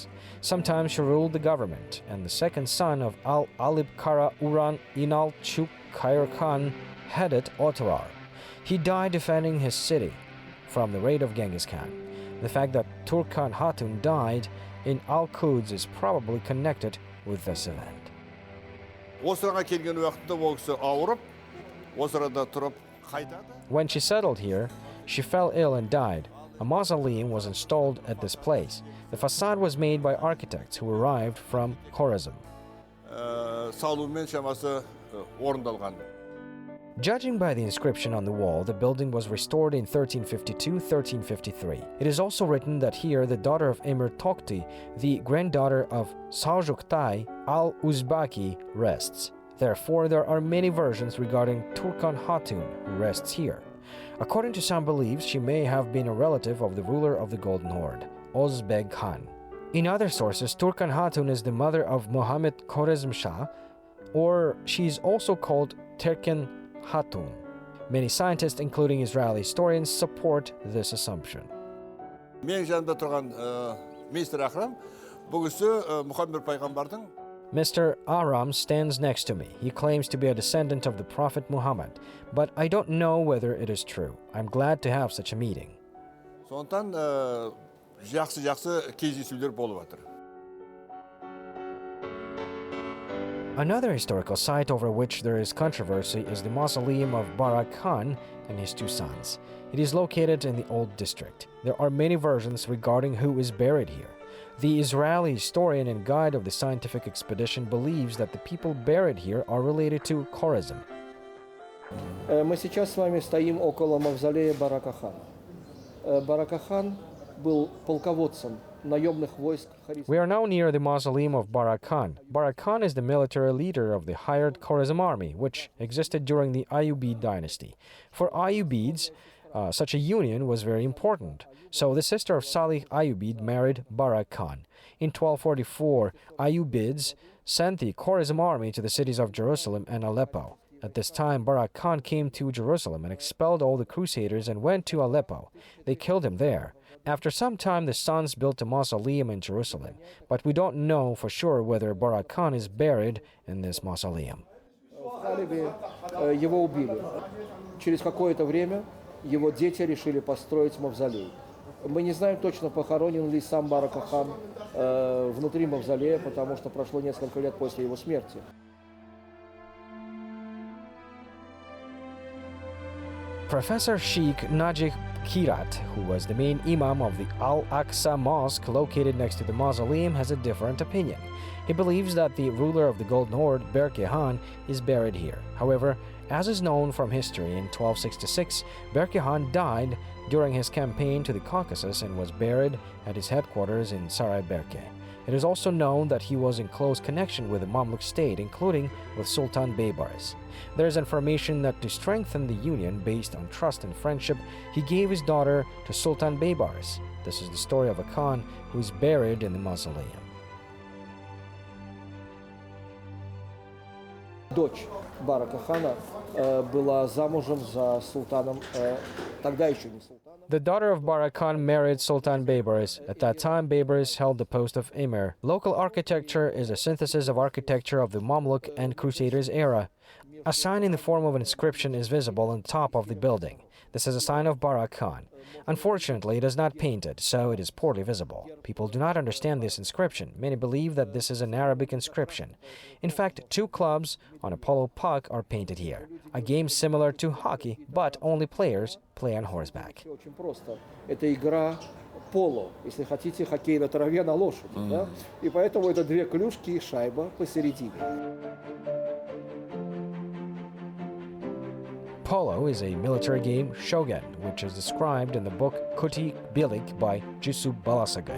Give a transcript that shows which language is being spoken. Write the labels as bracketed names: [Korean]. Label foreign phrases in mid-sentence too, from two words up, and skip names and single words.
[English] Sometimes she ruled the government, and the second son of Al-Alibkara Uran Inal Chuk Khair Khan headed Otterar. He died defending his city from the raid of Genghis Khan. The fact that Turkan Hatun died in Al-Quds is probably connected with this event. [Kazakh] Осыраға келген уақытта ол кісі ауырып, осырада тұрып қайтады. [English] When she settled here, she fell ill and died. A mausoleum was installed at this place. The facade was made by architects who arrived from Khwarezm. [Kazakh] Салумен шамасы орындалған. [English] Judging by the inscription on the wall, the building was restored in 1352-1353. It is also written that here the daughter of Emir Tokhti, the granddaughter of Seljuktay al-Uzbaki, rests. Therefore, there are many versions regarding Turkan Hatun, who rests here. According to some beliefs, she may have been a relative of the ruler of the Golden Horde, Ozbeg Khan. In other sources, Turkan Hatun is the mother of Muhammad Khwarezmshah, or she is also called Terken Hatun. Many scientists, including Israeli historians, support this assumption. [Kazakh] Мен жанымда тұрған мистер Ахрам, бұл кісі Мұхаммед пайғамбардың. [English] Mr. Aram stands next to me. He claims to be a descendant of the Prophet Muhammad, but I don't know whether it is true. I'm glad to have such a meeting. [Kazakh] Сондықтан жақсы кездесулер болып жатыр. [English] Another historical site over which there is controversy is the mausoleum of Barak Khan and his two sons. It is located in the Old District. There are many versions regarding who is buried here. The Israeli historian and guide of the scientific expedition believes that the people buried here are related to Khwarezm. [Russian] Мы сейчас с вами стоим около мавзолея Барака Хана. Барака Хан был полководцем наемных войск. [English] We are now near the mausoleum of Barak Khan. Barak Khan is the military leader of the hired Khwarezm army, which existed during the Ayyubid dynasty. For Ayyubids, such a union was very important. So the sister of Salih Ayyubid married Barak Khan. In 1244, Ayyubids sent the Khwarezm army to the cities of Jerusalem and Aleppo. At this time, Barak Khan came to Jerusalem and expelled all the crusaders and went to Aleppo. They killed him there. After some time, the sons built a mausoleum in Jerusalem, but we don't know for sure whether Barak Khan is buried in this mausoleum. [Russian] В Халебе его убили. Через какое-то время его дети решили построить мавзолей. Мы не знаем точно, похоронен ли сам Барак Хан внутри мавзолея, потому что прошло несколько лет после его смерти. [English] Professor Sheikh Najih Kirat, who was the main imam of the Al-Aqsa Mosque located next to the mausoleum, has a different opinion. He believes that the ruler of the Golden Horde, Berke Khan, is buried here. However, as is known from history, in 1266, Berke Khan died during his campaign to the Caucasus and was buried at his headquarters in Saray Berke. It is also known that he was in close connection with the Mamluk state, including with Sultan Beibarys. There is information that to strengthen the union based on trust and friendship, he gave his daughter to Sultan Beibarys. This is the story of a Khan who is buried in the mausoleum. [Russian] Дочь Барака хана была замужем за султаном, тогда еще не султаном. [English] The daughter of Barak Khan married Sultan Beibarys. At that time, Beibarys held the post of emir. Local architecture is a synthesis of architecture of the Mamluk and Crusaders era. A sign in the form of an inscription is visible on top of the building. This is a sign of Barak Khan. Unfortunately, it is not painted, so it is poorly visible. People do not understand this inscription. Many believe that this is an Arabic inscription. In fact, 2 clubs on a polo puck are painted here. A game similar to hockey, but only players play on horseback. [Russian] Очень просто. Это игра поло, если хотите, хоккей на траве на лошади. Да? И поэтому это 2 клюшки и шайба посередине. [English] Polo is a military game, shogun, which is described in the book Kuti Bilik by Jusuf Balasagun.